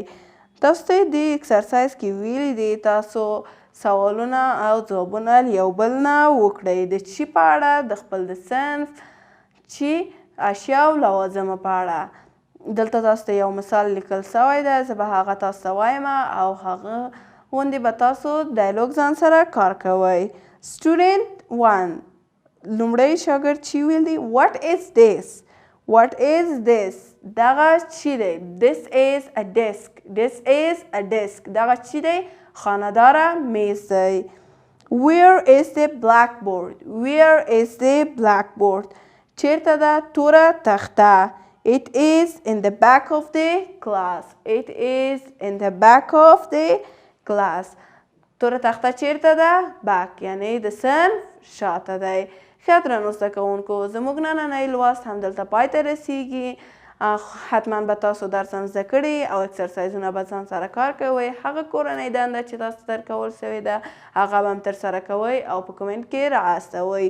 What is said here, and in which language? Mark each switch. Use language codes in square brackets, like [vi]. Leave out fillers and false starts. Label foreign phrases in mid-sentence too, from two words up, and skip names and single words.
[ps] تاسو ته یې دې اکسرسایز کې ویلي دي تاسو سوالونه او ځوابونه یو بل نه وکړئ د چې په اړه، د خپل د صنف چې اشیا او لوازمو په اړه. دلته تاسو ته یو مثال لیکل سوی دی. زه به هغه تاسو ته وایم او هغه غوندې به تاسو ډایلوګ ځان سره کار کوئ. سټوډنټ 1 لومړی شاګرد چې ویل دي [en] What is this? [ps] دغه چې دی؟ [en] This is a desk. [ps] دغه چې دی؟ خانه‌داره میز دی. [en] Where is the blackboard? [ps] چیرته ده توره تخته؟ [en] It is in the back of the class. It is in the back of the class. [ps] توره تخته چیرته ده؟ back یعنی د صنف شاته دی. ښه درنو زده کوونکو زموږ نننی لوست همدلته پای ته رسیږي. حتما به تاسو درس هم زده کړي او اکسرسایزونه به ځان سره کار کوئ. هغه کورنۍ دنده چې تاسو درکول سوې ده هغه به هم ترسره کوئ او په کمنټ کې رااستوئ.